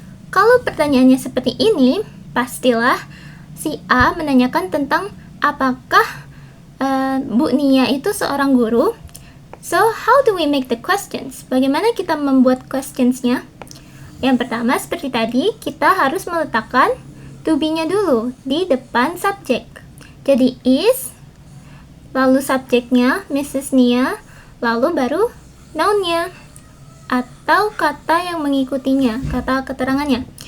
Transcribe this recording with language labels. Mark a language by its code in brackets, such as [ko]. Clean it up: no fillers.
[id] Kalau pertanyaannya seperti ini, pastilah si A menanyakan tentang apakah Bu Nia itu seorang guru. [en] So, how do we make the questions? [id] Bagaimana kita membuat questionsnya? Yang pertama, seperti tadi, kita harus meletakkan to be-nya dulu di depan subjek. Jadi, is, lalu subjeknya, Mrs. Nia, lalu baru noun-nya, atau kata yang mengikutinya, kata keterangannya.